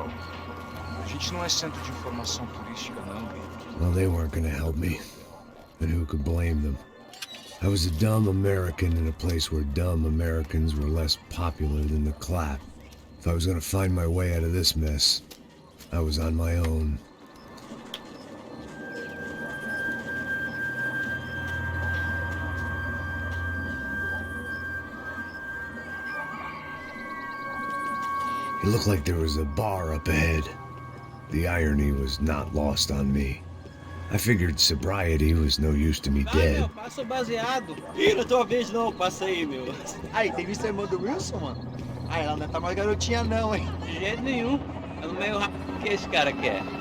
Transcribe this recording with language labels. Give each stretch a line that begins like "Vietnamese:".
Portuguese: A gente não é centro de informação turística, não, Gui.
English: Well, they weren't gonna help me. And who could blame them? I was a dumb American in a place where dumb Americans were less popular than the clap. If I was gonna find my way out of this mess, I was on my own. It looked like there was a bar up ahead. The irony was not lost on me. I figured sobriety was no use to me dead.
Portuguese: Meu, passa o baseado. Ih, não é tua vez não, passa aí, meu. Aí, tem visto a irmã do Wilson, mano? Aí, ela não tá mais garotinha não, hein? De jeito nenhum. É no meio rápido que esse cara quer.